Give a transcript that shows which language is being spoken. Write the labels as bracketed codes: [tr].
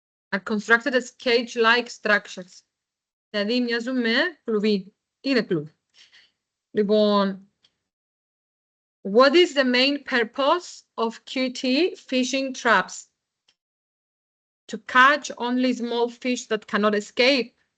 [en] Are constructed as cage-like structures. [el] Δηλαδή μοιάζουν με κλουβί. Είναι κλουβί. Λοιπόν, [en] what is the main purpose of QT fishing traps? To catch only small fish that cannot escape?